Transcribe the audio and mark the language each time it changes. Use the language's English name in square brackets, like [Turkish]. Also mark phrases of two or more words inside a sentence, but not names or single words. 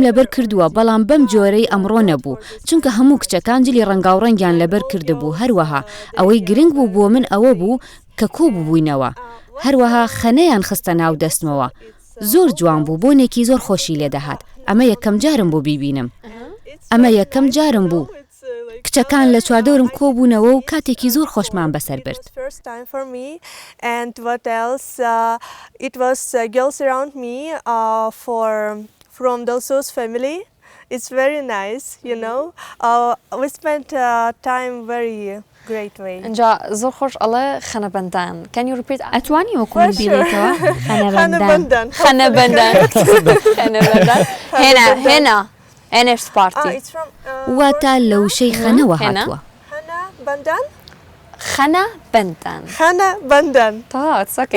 [Central Kurdish] لەبەر کردووە بەڵام بەم جۆرەی ئەمڕۆ نەبوو چونکە هەموو کچەکان جلی ڕەنگاوڕەنگیان لەبەر کردبوو هەروەها ئەوەی گرنگ بوو بۆ من ئەوە بوو کە کۆ ببووینەوە هەروەها خەنەیان خستە ناو دەستمەوە زۆر جوان بوو بۆنێکی زۆر خۆشی لێدەهات ئەمە یەکەم جارم بۆ بیبینم ئەمە یەکەم جارم بوو کچەکان لە چواردەورم کۆبوونەوە و کاتێکی زۆر خۆشمان بەسەر برد [English] It's very nice, you know. We spent time very great way. اینجا زۆر خۆش ئەڵێ خەنەبەندان. Can you repeat? [Central Kurdish] ئەتوانی وەکو بیڵێتەوە خەنەبەندان. [English] هێنا NF Party. [Central Kurdish] واتە لە وشەی خەنەوە هاتووە. خەنەبەندان. تاکێ.